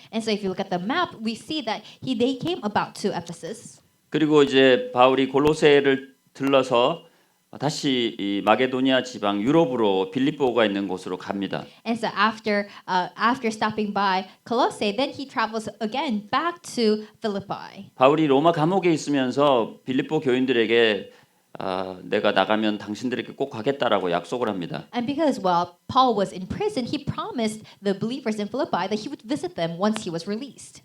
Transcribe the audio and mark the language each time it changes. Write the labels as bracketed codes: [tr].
[en] And so if you look at the map, we see that they came about to Ephesus. [ko] 그리고 이제 바울이 골로새를 들러서 다시 이 마게도니아 지방 유럽으로 빌립보가 있는 곳으로 갑니다. [en] And so after stopping by Colossae, then he travels again back to Philippi. [ko] 바울이 로마 감옥에 있으면서 빌립보 교인들에게 내가 나가면 당신들에게 꼭 가겠다라고 약속을 합니다. [en] And because while Paul was in prison, he promised the believers in Philippi that he would visit them once he was released.